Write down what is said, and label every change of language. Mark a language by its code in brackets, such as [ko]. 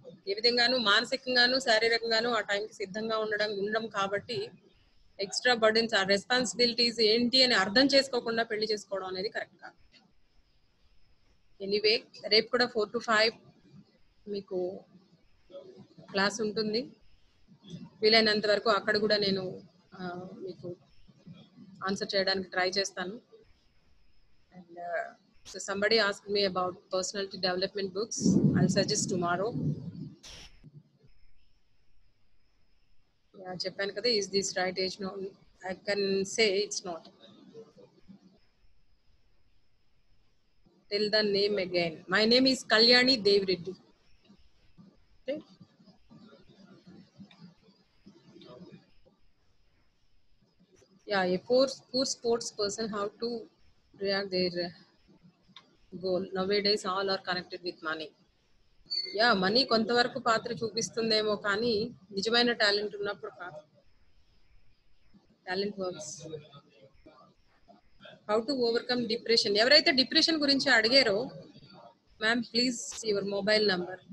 [te] ఏ విధంగానూ మానసికంగాను శారీరకంగాను ఆ టైంకి సిద్ధంగా ఉండడం కాబట్టి ఎక్స్ట్రా బర్డెన్స్, ఆ రెస్పాన్సిబిలిటీస్ ఏంటి అని అర్థం చేసుకోకుండా పెళ్లి చేసుకోవడం అనేది కరెక్ట్ కాదు. ఎనీవే, రేపు కూడా 4 to 5 మీకు క్లాస్ ఉంటుంది. వీలైనంత వరకు అక్కడ కూడా నేను మీకు ఆన్సర్ చేయడానికి ట్రై చేస్తాను. [en] And so somebody asked me about personality development books. I'll suggest tomorrow. Yeah, [te] చెప్పాను కదా, [en] is this right age? No, I can say it's not. Tell the name again. My name is Kalyani Devireddy. Okay. Yeah, a poor sports person, how to react their goal. Nowadays all are connected with money. [te] Yeah, money కొంతవరకు పాత్ర చూపిస్తుందేమో, కానీ నిజమైన talent ఉన్నప్పుడు కాదు. [en] Talent works. How to overcome depression. [te] ఎవరైతే depression గురించి అడిగారో, [en] Ma'am please your mobile number.